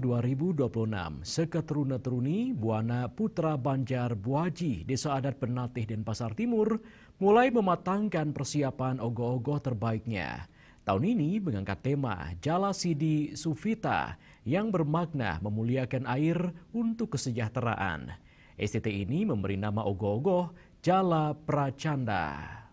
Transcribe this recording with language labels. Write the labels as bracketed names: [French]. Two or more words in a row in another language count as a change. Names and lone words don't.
[Indonesian] 2026, seketeruna-teruni Buana Putra Banjar Buaji, Desa Adat Penatih Denpasar Timur, mulai mematangkan persiapan ogoh-ogoh terbaiknya. Tahun ini mengangkat tema Jala Sidi Sufita yang bermakna memuliakan air untuk kesejahteraan. STT ini memberi nama ogoh-ogoh Jala Pracanda.